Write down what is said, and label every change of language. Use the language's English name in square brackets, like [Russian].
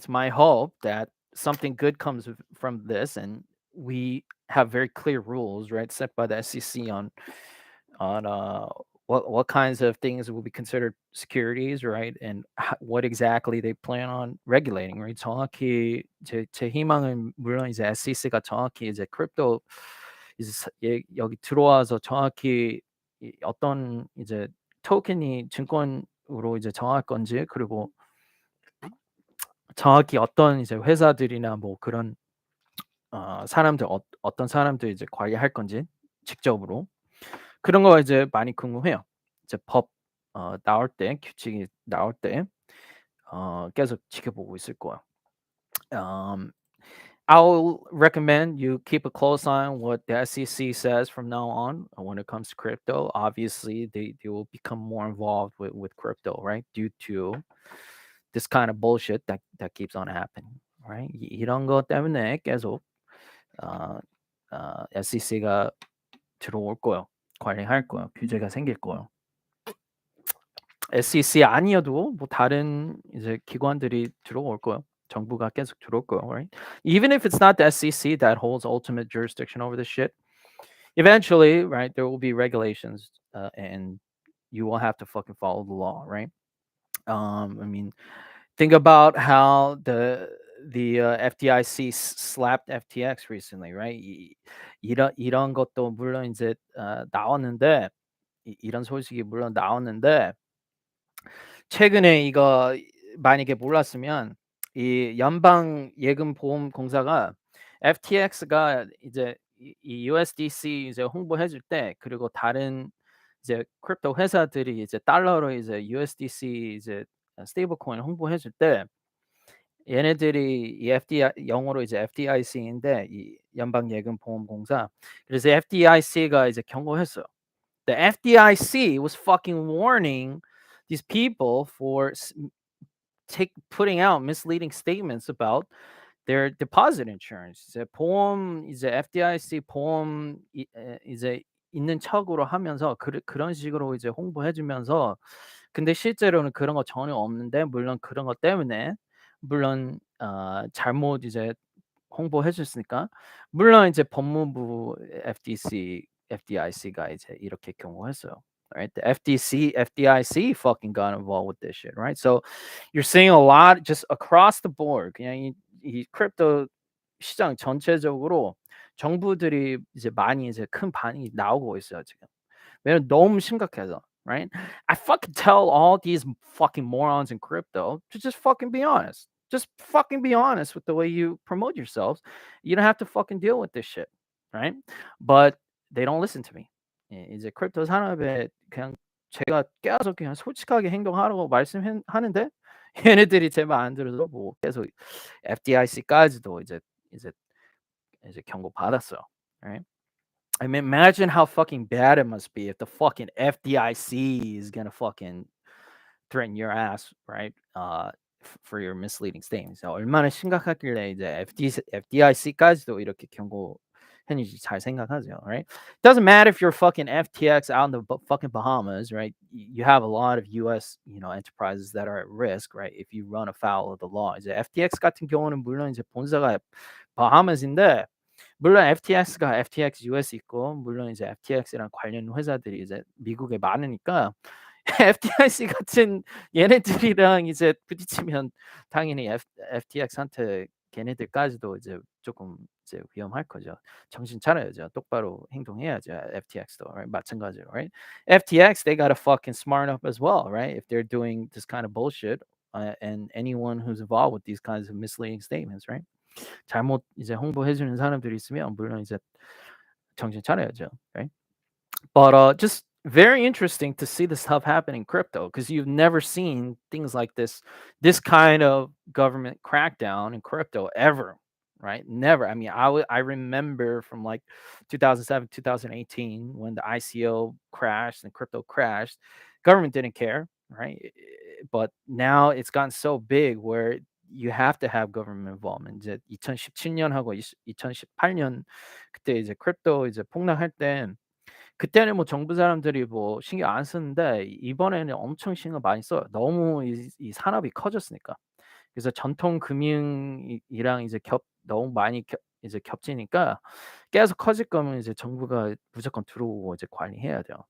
[English] It's my hope that something good comes from this, and we have very clear rules, right, set by the SEC on what kinds of things will be considered securities, right, and what exactly they plan on regulating, right? [Korean] 정확히 제 희망은 물론 이제 SEC가 정확히 이제 크립토 이제 여기 들어와서 정확히 어떤 이제 토큰이 증권으로 이제 정할 건지, 그리고 정확히 어떤 이제 회사들이나 뭐 그런 사람들 어떤 사람들 이제 관리할 건지 직접으로 그런 거 이제 많이 궁금해요. 이제 법 나올 때, 규칙이 나올 때 계속 지켜보고 있을 거예요. [English] I'll recommend you keep a close eye on what the SEC says from now on when it comes to crypto. Obviously, they will become more involved with crypto, right? Due to this kind of bullshit that keeps on happening, right? [Korean] 이런 것 때문에 계속 SEC가 들어올 거예요. 관리할 거예요. 규제가 생길 거예요. SEC 아니어도 뭐 다른 이제 기관들이 들어올 거예요. 정부가 계속 들어올 거예요, [English] right? Even if it's not the SEC that holds ultimate jurisdiction over this shit, eventually, right, there will be regulations, and you will have to fucking follow the law, right? I mean, think about how the FDIC slapped FTX recently, right? [Korean] 이런 것도 물론 이제 나왔는데 이런 소식이 물론 나왔는데 최근에 이거 만약에 몰랐으면 이 연방예금보험공사가 FTX가 이제 이 USDC 이제 홍보해 줄 때, 그리고 다른 이제 크립토 회사들이 이제 달러로 이제 USDC 이제 스테이블 코인 홍보해 줄 때 얘네들이 이 FDI 영어로 이제 FDIC인데 이 연방예금보험공사, 그래서 FDIC가 이제 경고했어요. [English] The FDIC was fucking warning these people for putting out misleading statements about their deposit insurance. [Korean] 이제 FDIC 보험 이제 있는 척으로 하면서 그런 식으로 이제 홍보해 주면서, 근데 실제로는 그런 거 전혀 없는데, 물론 그런 것 때문에 물론 잘못 이제 홍보해 줬으니까 물론 이제 법무부 FDIC가 이제 이렇게 경고했어요. [English] Right? The FDIC fucking got involved with this shit, right? So you're seeing a lot just across the board. [Korean] 그냥 이 크립토 시장 전체적으로 정부들이 이제 많이 이제 큰 반이 나오고 있어요, 지금. 왜냐면 너무 심각해서, [English] right? I fucking tell all these fucking morons in crypto to just fucking be honest. Just fucking be honest with the way you promote yourselves. You don't have to fucking deal with this shit, right? But they don't listen to me. [Korean] 이제 크립토 산업에 그냥 제가 계속 그냥 솔직하게 행동하라고 말씀하는데 얘네들이 제 말 안 들어서 뭐 계속 FDIC까지도 이제 경고 받았어요, [English] right? I mean, imagine how fucking bad it must be if the fucking FDIC is gonna fucking threaten your ass, right? For your misleading statements. [Korean] 얼마나 심각하길래 이제 FDIC까지도 이렇게 경고했는지 잘 생각하세요, [English] right? Doesn't matter if you're fucking FTX out in the fucking Bahamas, right? You have a lot of U.S. enterprises that are at risk, right? If you run afoul of the law. [Korean] 이제 FTX 같은 경우는 물론 이제 본사가 바하마스인데. 물론 FTX가 FTX US 있고 물론 이제 FTX랑 관련 회사들이 이제 미국에 많으니까 FDIC 같은 얘네들이랑 이제 부딪히면 당연히 FTX한테 걔네들까지도 이제 조금 이제 위험할 거죠. 정신 차려야죠. 똑바로 행동해야죠. FTX도 [English] right? [Korean] 마찬가지로, [English] right? FTX they gotta fucking smart up as well, right? If they're doing this kind of bullshit, and anyone who's involved with these kinds of misleading statements, right? [Korean] 잘못 이제 홍보해 주는 사람들이 있으면 물론 이제 정신 차려야죠, [English] right? But just very interesting to see this stuff happen in crypto because you've never seen things like this kind of government crackdown in crypto ever, right? Never. I mean, I remember from like 2007, 2018 when the ICO crashed and crypto crashed, government didn't care, right? But now it's gotten so big where you have to have government involvement. [Korean] 이제 2017년하고 2018년 그때 이제 크립토 이제 폭락할 때 그때는 뭐 정부 사람들이 뭐 신경 안 쓰는데 이번에는 엄청 신경 많이 써요. 너무 이 산업이 커졌으니까. 그래서 전통 금융이랑 이제 너무 많이 이제 겹치니까 계속 커질 거면 이제 정부가 무조건 들어오고 이제 관리해야 돼요.